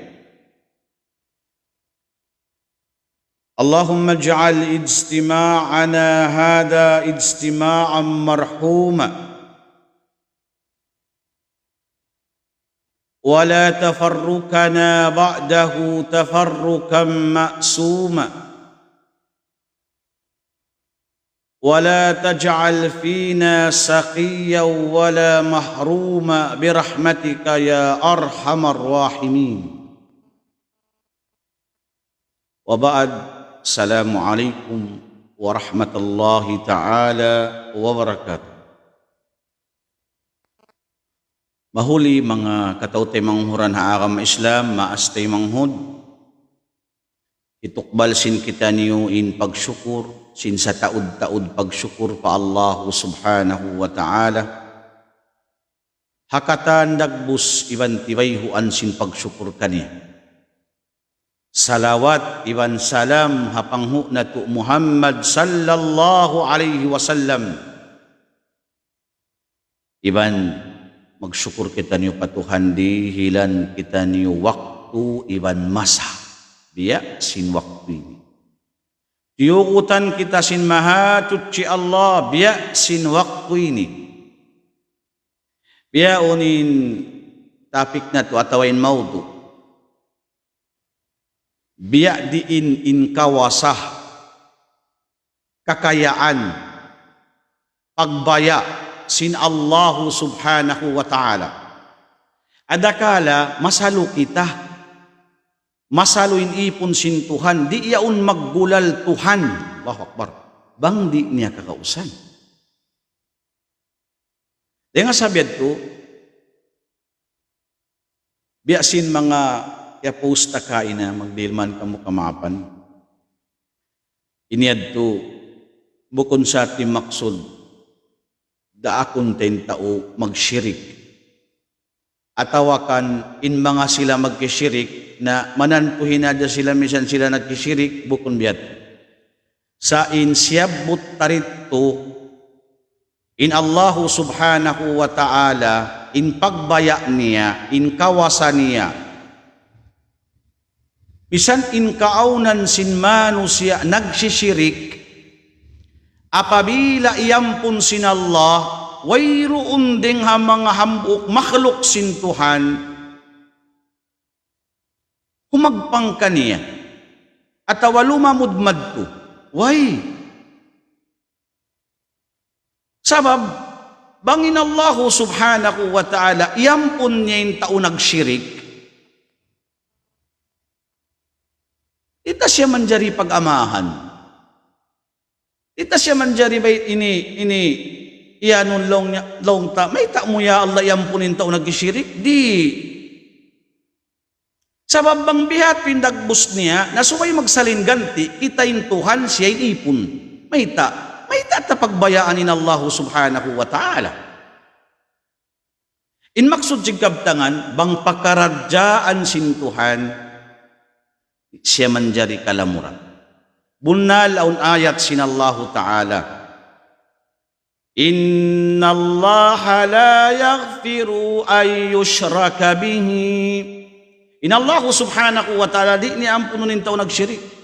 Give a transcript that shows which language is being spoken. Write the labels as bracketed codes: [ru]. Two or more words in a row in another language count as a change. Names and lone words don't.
[ar] اللهم اجعل اجتماعنا هذا اجتماعا مرحوما ولا تفرقنا بعده تفرقا مأسوما ولا تجعل فينا سقيا ولا محروما برحمتك يا أرحم الراحمين. وبعد، السلام عليكم ورحمة الله تعالى وبركاته. [tsg] Mahuli mga katautay manghuran haagam Islam, maastay manghud, itukbal sin kita niyo in pagsyukur, sin sa taud-taud pagsyukur pa Allah [ar] سبحانه وتعالى. [tsg] Hakatan dagbus iban tibayhuan sin pagsyukur kaniya. Salawat iban salam hapanghu na tu Muhammad [ar] صلى الله عليه وسلم. [tsg] Iban magsyukur kita niyo patuhan di hilan kita niyo waktu iban masa biya sin waktu ini. Tiukutan kita sin mahatut ci Allah biya sin waktu ini. Biya unin topik na to atawain maudu. Biya diin in kawasah kakayaan pagbaya sin Allah [ar] سبحانه وتعالى. [tsg] Adakala masalo kita, masaluin ipon sin Tuhan, di yaun maggulal Tuhan. [ar] الله أكبر. [tsg] Bang di niya kakausan. Di nga sabiad to, biyasin mga yaposta kain na magdilman kamo kamapan. Iniad to, bukon sa ating maksud, daakon ten tao magsyirik. Atawakan in mga sila magkisyirik na mananpuhin na sila misan sila nagkisyirik bukon biyat. Sa in siyabot tarito in Allah [ar] سبحانه وتعالى [tsg] in pagbaya niya, in kawasan niya. Bisan in kaaunan sin manu siya nagsisyirik, apabila iyampun sin Allah, wayroon ding mga hambuk makhluk sin Tuhan, humagpang kaniya, at awalumamudmad to, way. Sabab, bangin Allah [ar] سبحانه وتعالى, [tsg] iyampun niya yung tao nagsyirik, ita siya manjari pag-amahan. Ita siya manjari bay ini iyanun long ta may ta mo ya Allah yampunin tao nagsyirik di sabab bang bihat pindagbus niya nasubay magsalin ganti kita in Tuhan siya ipon may ta tapagbayaan in Allah [ar] سبحانه وتعالى. [tsg] In maksud jigabtangan, bang pakaradyaan sintuhan, siya manjari kalamuran. Bunnal aun ayat sinallahu ta'ala. [ar] إن الله لا يغفر أن يشرك به. [tsg] Inna Allah [ar] سبحانه وتعالى [tsg] di ni ampununin tao nagsyirik.